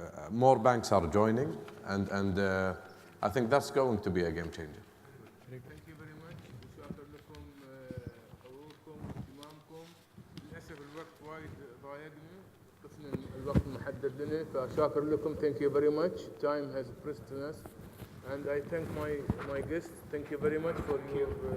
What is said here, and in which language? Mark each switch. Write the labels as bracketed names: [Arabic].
[English] More banks are joining, and I think that's going to be a game changer. Thank you very much. [Arabic] شاكر لكم حضوركم واهتمامكم. للأسف الوقت وايد ضايقنا، طفنا الوقت المحدد لنا، فشاكر لكم. [English] Thank you very much. Time has pressed us, and I thank my guests. Thank you very much for your